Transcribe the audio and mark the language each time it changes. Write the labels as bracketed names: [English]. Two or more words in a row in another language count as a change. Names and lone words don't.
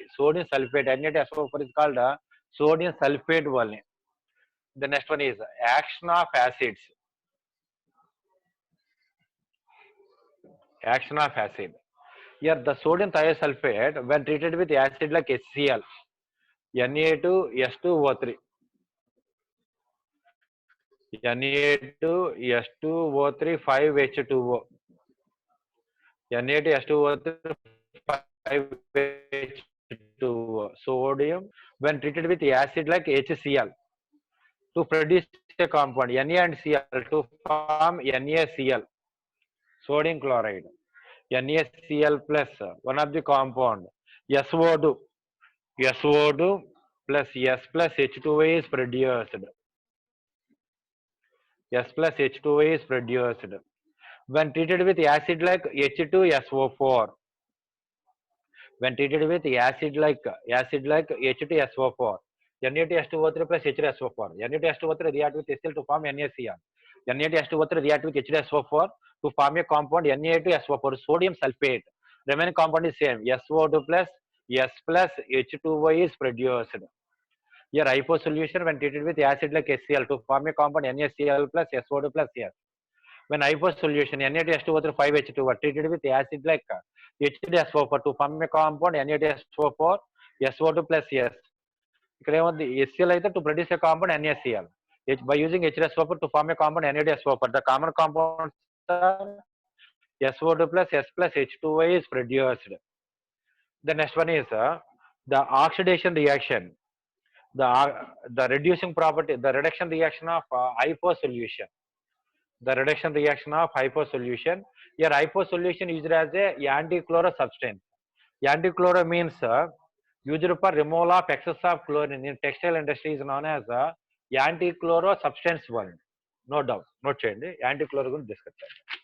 [English] Sodium sulfate, Na2SO4 is called sodium sulfate only. The next one is action of acids. Action of acid. Here, the sodium thiosulfate, when treated with acid like HCl, Na2S2O3, Na2S2O3 5H2O, Na2S2O3 5H2O, sodium, when treated with acid like HCl, to produce a compound Na and Cl to form NaCl, sodium chloride. NaCl plus one of the compound SO2, SO2 plus S plus H2O is produced. S plus H2O is produced. When treated with acid like H2SO4, when treated with acid like H2SO4, Na2S2O3 plus H2SO4, Na2S2O3 react with HCl to form NaCl. Na2S2O3 react with H2SO4 to form a compound Na2SO4, sodium sulfate. Remaining compound is same, SO2 plus S plus H2O is produced. Here hypo solution when treated with acid like HCl to form a compound NaCl plus SO2 plus S. When hypo solution Na2S2O3 5H2O treated with acid like H2SO4 to form a compound Na2SO4 SO2 plus S. [Telugu] ఇక్కడ ఏముంది [English] HCl అయితే to produce a compound NaCl. By using H2SO4 to form a compound Na2SO4, the common compounds are SO2 plus S plus H2O is produced. The next one is the oxidation reaction. The reducing property, the reduction reaction of hypo solution. The reduction reaction of hypo solution. Here hypo solution used as a anti-chloro substance. Anti-chloro means used for removal of excess of chlorine in textile industry is known as anti-chloro substance one. No doubt. [Telugu] Note చేయండి anti-chloro గురించి డిస్కస్ చేద్దాం.